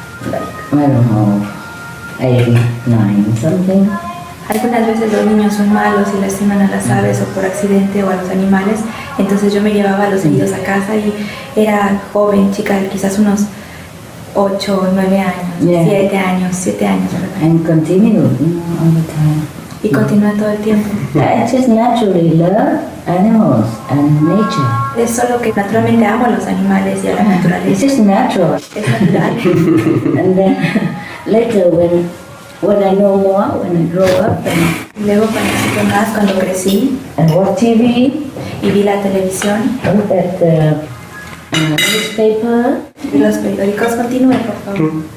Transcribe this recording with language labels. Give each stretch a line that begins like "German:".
English: Like, I don't know, 8, 9, something.
Spanish: algunas veces los niños son malos y lastiman a las aves o por accidente o a los animales. Entonces yo me llevaba a los heridos a casa y era joven, chica, quizás unos 8 o 9 años,
English: Yeah.
Spanish: 7 años, 7 años. ¿Verdad?
English: And continue, you know, all the time.
Spanish: y continúa todo el tiempo.
English: I just naturally love animals and nature.
Spanish: Es solo que naturalmente amo a los animales y a la
English: It's
Spanish: naturaleza.
English: just natural.
Spanish: Es natural.
English: And then later when I know more, when I grow up
Spanish: Luego cuando supe más, cuando crecí
English: and watch TV,
Spanish: y vi la televisión,
English: look at the newspaper,
Spanish: vi los periódicos, continúe por favor.